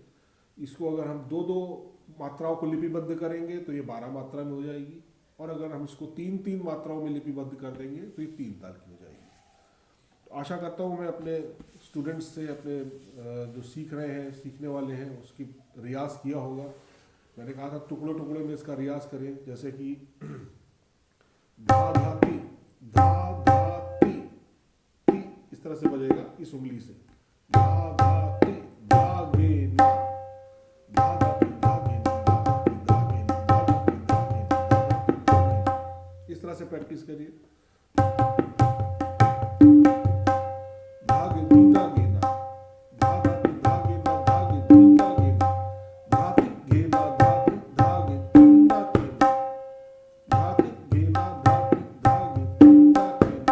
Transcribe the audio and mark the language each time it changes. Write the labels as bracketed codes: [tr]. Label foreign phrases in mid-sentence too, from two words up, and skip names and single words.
[hi] इसको अगर हम दो दो मात्राओं को लिपिबद्ध करेंगे तो ये 12 मात्रा में हो जाएगी, और अगर हम इसको 3-3 मात्राओं में लिपिबद्ध कर देंगे तो ये 3 ताल की हो जाएगी। तो आशा करता हूँ मैं अपने स्टूडेंट्स से, अपने जो सीख रहे हैं, सीखने वाले हैं, उसकी रियाज किया होगा। मैंने कहा था टुकड़े टुकड़े में इसका रियाज करें, जैसे कि धा धाती धा धाती ती, इस तरह से बजेगा इस उंगली से। धा धाती धागे ना धा धाती धागे ना धा धाती धागे ना धा धाती धागे ना धा धाती धागे ना। इस तरह से प्रैक्टिस करिए। धागे दी धागे ना धा धाती धागे ना धागे दी धागे ना धाती घेना धाती धागे तीना केना धाती घेना धाती धागे तीना केना।